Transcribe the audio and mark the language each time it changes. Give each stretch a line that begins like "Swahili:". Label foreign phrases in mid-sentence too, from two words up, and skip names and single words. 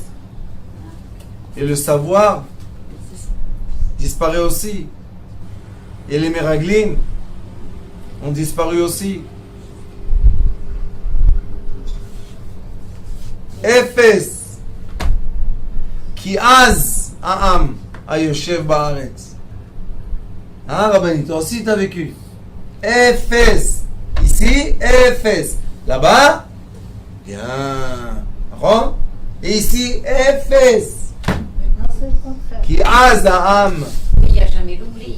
French: Et le savoir disparaît aussi. Et les Meraglim ont disparu aussi.
Hebrew: אפס כי עז העם היושב בארץ.
French: Hein, Rabbani, toi aussi t'as vécu. Ephes. Ici, Ephes. Là-bas, bien. D'accord? Et ici, Ephes. Maintenant, c'est le contraire.
Hebrew: כי עז העם.
French: Mais il n'y a jamais l'oubli.